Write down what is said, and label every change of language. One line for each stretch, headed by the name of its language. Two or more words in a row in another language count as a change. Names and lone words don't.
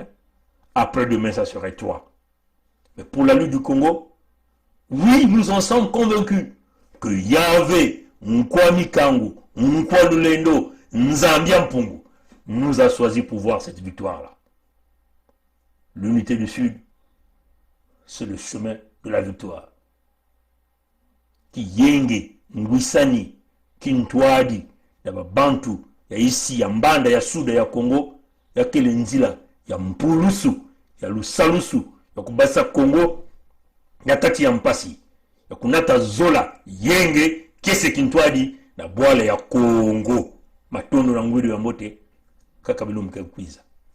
French: Après-demain, ça serait toi. Mais pour la lutte du Congo, oui, nous en sommes convaincus que Yahvé, Nkwami Kangu, Nkwadulendo, Nzambia Mpungu nous a choisi pour voir cette victoire-là. L'unité du Sud, c'est le chemin de la victoire.
Kongo: Kiyenge, Ngwisani, Kintwadi, Yaba Bantu, ya isi, ya Mbanda, ya Suda, ya Congo, ya Kelenzila, ya Mpulusu, ya Lusalusu, ya Kubasa Congo, ya Kati ya Mpasi, ya Kunata Zola, Yenge, Kese Kintwadi, na Bwale ya Congo, Matondo na Ngwidu ya Mote, Kakabilu Mkekwiza.